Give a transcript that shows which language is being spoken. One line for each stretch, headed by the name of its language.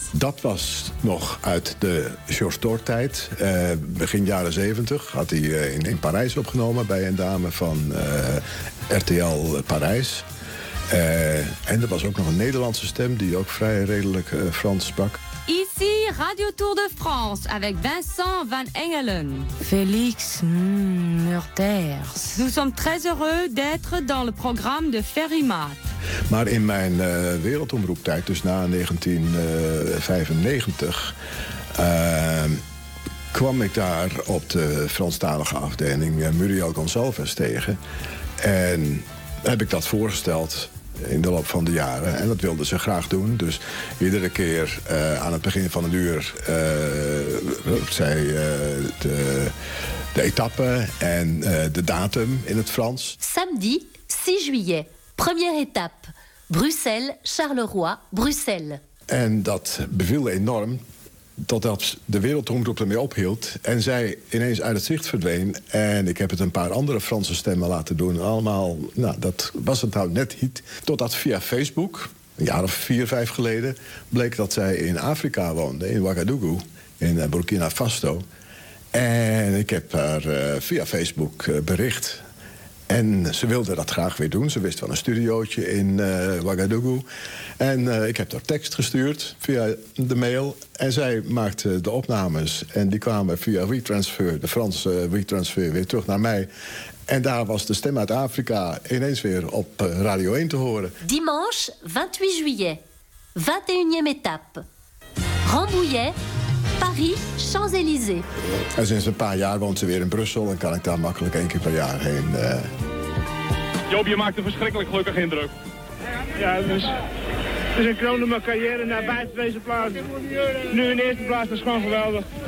Dutch: Dat was nog uit de George Thor-tijd. Begin jaren 70 had hij in Parijs opgenomen bij een dame van RTL Parijs. En er was ook nog een Nederlandse stem die ook vrij redelijk Frans sprak.
French: Ici Radio Tour de France avec Vincent van Engelen. Félix Meurters. Nous sommes très heureux d'être dans le programme de Ferrymaat.
Dutch: Maar in mijn wereldomroeptijd, dus na 1995, kwam ik daar op de Franstalige afdeling Muriel Gonsalves tegen. En heb ik dat voorgesteld in de loop van de jaren. En dat wilden ze graag doen. Dus iedere keer aan het begin van een uur zei de etappe en de datum in het Frans.
French: Samedi 6 juillet. Première étape, Bruxelles, Charleroi, Bruxelles.
Dutch: En dat beviel enorm, totdat de wereldomroep ermee ophield en zij ineens uit het zicht verdween. En ik heb het een paar andere Franse stemmen laten doen. Allemaal, nou, dat was het nou net niet. Totdat via Facebook, een jaar of 4, 5 geleden, bleek dat zij in Afrika woonde, in Ouagadougou, in Burkina Faso. En ik heb haar via Facebook bericht. En ze wilde dat graag weer doen. Ze wist van een studiootje in Ouagadougou. En ik heb haar tekst gestuurd via de mail. En zij maakte de opnames. En die kwamen via WeTransfer, de Franse WeTransfer, weer terug naar mij. En daar was de stem uit Afrika ineens weer op Radio 1 te horen.
French: Dimanche 28 juillet, 21e étape. Rambouillet, Paris, Champs-Élysées.
Dutch: En sinds een paar jaar woont ze weer in Brussel en kan ik daar makkelijk één keer per jaar heen. Joop, je maakt een verschrikkelijk gelukkig indruk. Ja, dus. Het is een kroon in mijn carrière naar buiten deze plaats. Nu in de eerste plaats, dat is gewoon geweldig.